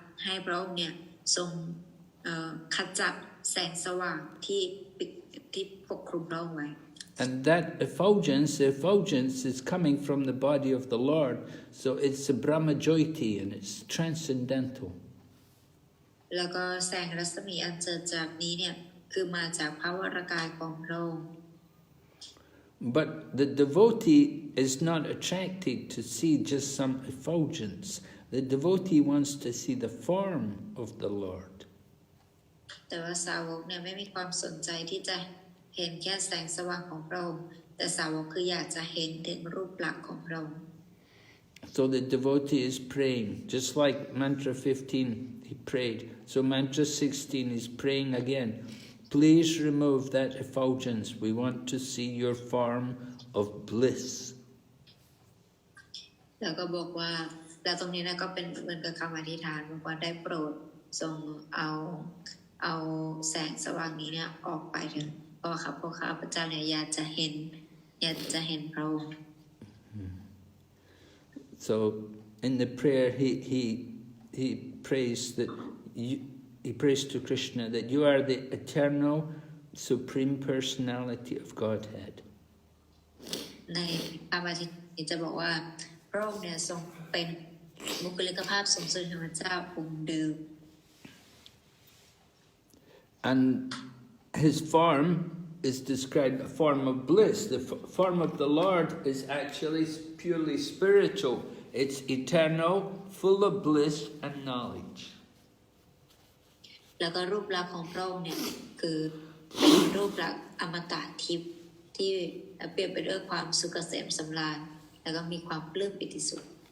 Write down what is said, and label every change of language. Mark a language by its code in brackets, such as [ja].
[th] ให้พระองค์เนี่ยทรงขจัดแสงสว่างที่ปกคลุมพระองค์ไว้ [en] And that effulgence is coming from the body of the Lord, so it's a Brahma-jyoti and it's transcendental. [th] แล้วก็แสงรัศมีอันเจิดจ้านี้เนี่ยคือมาจากพระวรกายของพระองค์ [en] But the devotee is not attracted to see just some effulgence. The devotee wants to see the form of the Lord. [th] แต่ว่าสาวกเนี่ยไม่มีความสนใจที่จะเห็นแค่แสงสว่างของพระองค์แต่สาวกคืออยากจะเห็นถึงรูปลักษณ์ของพระองค์ [en] So the devotee is praying, just like mantra 15 he prayed. So mantra 16 is praying again. Please remove that effulgence. We want to see your form of bliss. [th] แล้วก็บอกว่าแล้วตรงนี้นะก็เป็นเหมือนกับคำอธิษฐานบอกว่าได้โปรดทรงเอาแสงสว่างนี้เนี่ยออกไปเถอะเพราะข้าพเจ้าเนี่ยอยากจะเห็นพระองค์ [en] So in the prayer he prays that he prays to Krishna that you are the eternal Supreme Personality of Godhead. [th] ในคำอธิษฐานจะบอกว่าพระองค์เนี่ยทรงเป็นบุคลิกภาพสูงสุดของพระเจ้าองค์เดิม [en] And his form is described a form of bliss. The form of the Lord is actually purely spiritual. It's eternal, full of bliss and knowledge. [th] แล้วก็รูปลักษณ์ของพระองค์เนี่ยคือเป็นรูปลักษณ์อมตะทิพย์ที่เปรียบไปด้วยความสุขเกษมสำราญแล้วก็มีความปลื้มปิติสุข